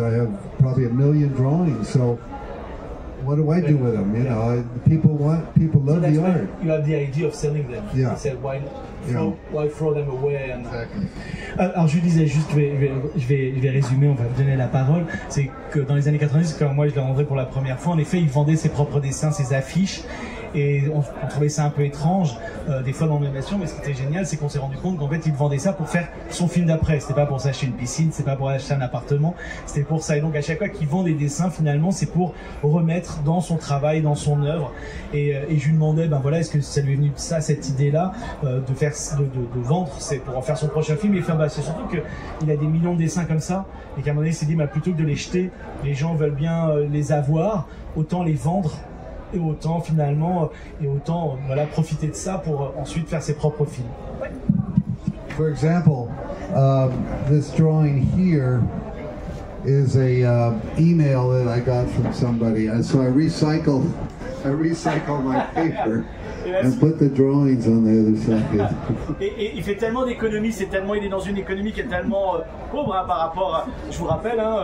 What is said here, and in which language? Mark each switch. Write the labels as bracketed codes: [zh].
[en] I have probably 1 million drawings. So what do I do with them? You know, people love the art. You have the idea of selling them. Yeah. You said why throw them away? And, exactly. [fr] Alors je lui disais juste, je vais résumer, on va me donner la parole. C'est que dans les années 90, quand moi je l'ai rencontré pour la première fois, en effet, il vendait ses propres dessins, ses affiches. et on trouvait ça un peu étrange des fois dans l'animation, mais ce qui était génial, c'est qu'on s'est rendu compte qu'en fait, il vendait ça pour faire son film d'après. C'était pas pour s'acheter une piscine, c'est pas pour acheter un appartement, c'était pour ça. Et donc à chaque fois qu'il vend des dessins, finalement, c'est pour remettre dans son travail, dans son œuvre. Et je lui demandais, ben voilà, est-ce que ça lui est venu de ça, cette idée-là, de vendre, c'est pour en faire son prochain film. Et enfin, bah, c'est surtout qu'il a des millions de dessins comme ça, et qu'à un moment donné, il s'est dit, bah, plutôt que de les jeter, les gens veulent bien les avoir, autant les vendre. Et autant finalement, voilà, profiter de ça pour ensuite faire ses propres films. Ouais. [en] For example, this drawing here is a email that I got from somebody, and so I recycle my paper and put the drawings on the other side. [fr] Et il fait tellement d'économies, il est dans une économie qui est tellement pauvre hein, par rapport à, je vous rappelle,